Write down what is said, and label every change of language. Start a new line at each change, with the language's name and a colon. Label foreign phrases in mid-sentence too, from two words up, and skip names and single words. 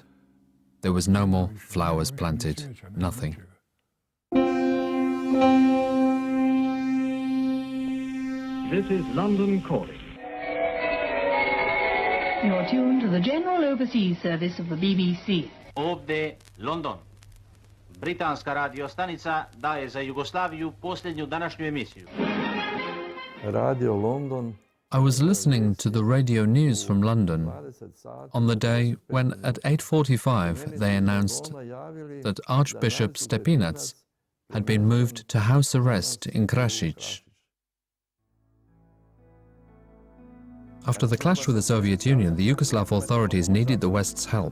English: There was no more flowers planted, nothing. This is London calling. You're tuned to the General Overseas Service of the BBC.
Serbian: Ovde London. Britanska radio stanica daje za Jugoslaviju posljednju današnju emisiju.
English: Radio London. I was listening to the radio news from London on the day when at 8:45 they announced that Archbishop Stepinac had been moved to house arrest in Krasic. After the clash with the Soviet Union, the Yugoslav authorities needed the West's help.